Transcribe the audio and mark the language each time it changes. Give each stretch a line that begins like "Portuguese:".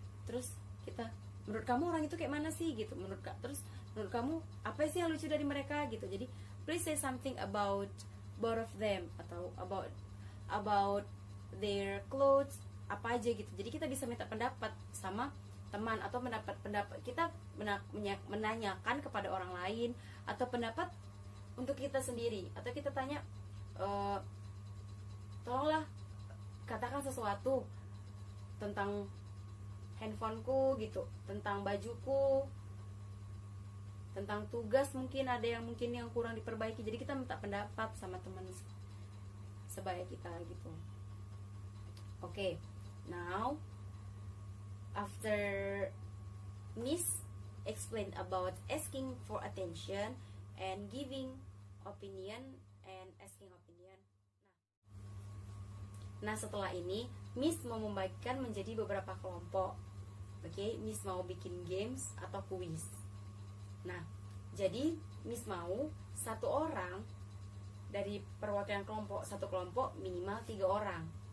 Indonesian: Terus kita, menurut kamu orang itu kayak mana sih gitu, menurut kamu apa sih yang lucu dari mereka gitu.
English: Jadi please say something about both of them, atau about their clothes,
Indonesian: apa aja gitu. Jadi kita bisa minta pendapat sama teman, atau pendapat kita menanyakan kepada orang lain, atau pendapat untuk kita sendiri, atau kita tanya, tolonglah katakan sesuatu tentang handphoneku gitu, tentang bajuku, tentang tugas, mungkin ada yang kurang diperbaiki. Jadi kita minta pendapat sama teman sebaya kita gitu.
English: Okay, now after Miss explained about asking for attention and giving opinion and asking opinion.
Indonesian: Nah, setelah ini Miss mau membagikan menjadi beberapa kelompok. Oke, Miss mau bikin games atau kuis. Nah, jadi Miss mau satu orang dari perwakilan kelompok, satu kelompok minimal 3 orang.